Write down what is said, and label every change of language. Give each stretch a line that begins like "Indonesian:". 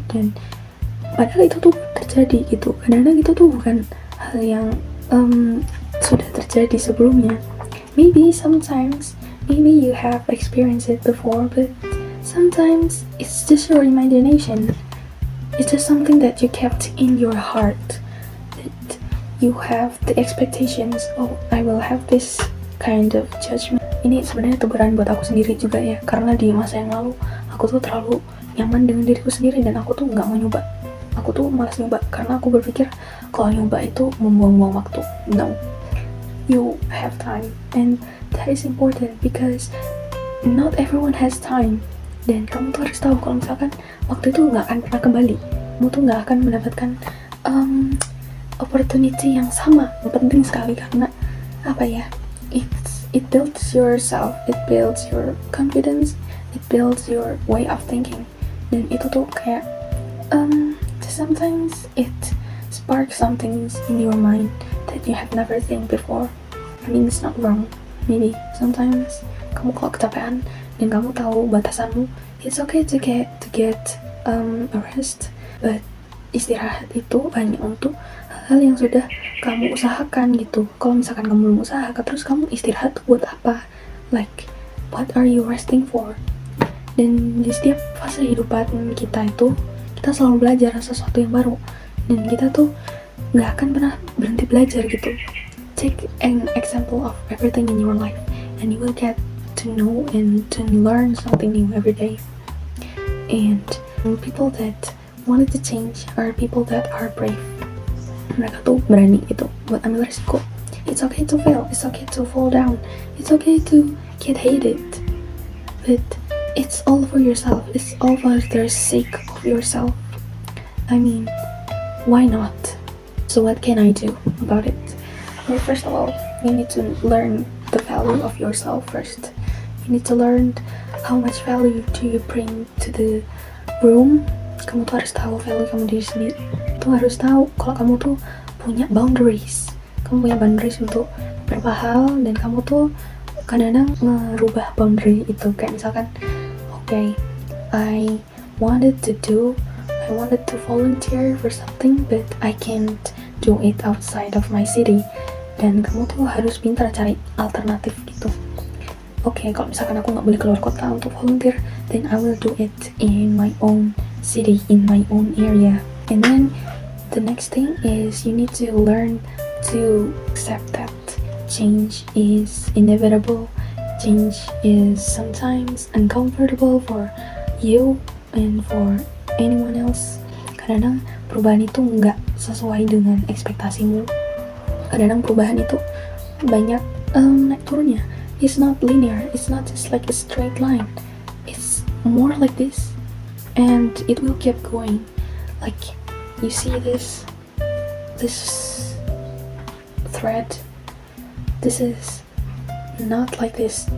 Indonesian: Dan padahal itu tuh terjadi gitu. Kadang-kadang itu tuh bukan hal yang sudah terjadi sebelumnya.
English: Maybe sometimes, maybe you have experienced it before, but sometimes it's just your imagination. It's just something that you kept in your heart. That you have the expectations, oh, I will have this kind of judgment.
Indonesian: Ini sebenarnya teguran buat aku sendiri juga ya, karena di masa yang lalu aku tuh terlalu nyaman dengan diriku sendiri, dan aku tuh nggak mau nyoba. Aku tuh malas nyoba karena aku berpikir kalau nyoba itu membuang-buang waktu.
English: No, you have time, and that is important because not everyone has time.
Indonesian: Dan kamu tuh harus tahu kalau misalkan waktu itu nggak akan pernah kembali. Kamu tuh nggak akan mendapatkan opportunity yang sama. Penting sekali karena apa ya?
English: It builds yourself, it builds your confidence, it builds your way of thinking.
Indonesian: Dan itu tuh kayak
English: sometimes it sparks something in your mind that you have never think before. I mean, it's not wrong. Maybe sometimes
Indonesian: kamu kalau kecapean dan kamu tahu batasanmu,
English: it's okay to get a rest,
Indonesian: but istirahat itu hanya untuk hal yang sudah kamu usahakan gitu. Kalau misalkan kamu belum usaha, terus kamu istirahat buat apa?
English: Like, what are you resting for?
Indonesian: Dan di setiap fase kehidupan kita itu, kita selalu belajar sesuatu yang baru, dan kita tuh nggak akan pernah berhenti belajar gitu.
English: Take an example of everything in your life, and you will get to know and to learn something new every day. And people that wanted to change are people that are brave.
Indonesian: Mereka tuh berani gitu buat ambil resiko.
English: It's okay to fail, it's okay to fall down, it's okay to get hated, but it's all for yourself, it's all for the sake of yourself. I mean, why not? So what can I do about it? Well, first of all, you need to learn the value of yourself first. You need to learn how much value do you bring to the room.
Indonesian: Kamu tuh harus tahu value kamu diri sendiri. Tuh harus tahu kalau kamu tuh punya boundaries. Kamu punya boundaries untuk beberapa hal, dan kamu tuh kadang-kadang merubah boundary itu. Kayak misalkan,
English: okay, I wanted to volunteer for something, but I can't do it outside of my city.
Indonesian: Dan kamu tuh harus pintar cari alternatif gitu. Okay, kalau misalkan aku nggak boleh keluar kota untuk volunteer,
English: then I will do it in my own city, in my own area. And then the next thing is you need to learn to accept that change is inevitable. Change is sometimes uncomfortable for you and for anyone else.
Indonesian: Kadang-kadang perubahan itu nggak sesuai dengan ekspektasimu. Kadang-kadang perubahan itu banyak naik turunnya.
English: It's not linear, it's not just like a straight line. It's more like this, and it will keep going. Like, you see this thread, this is not like this.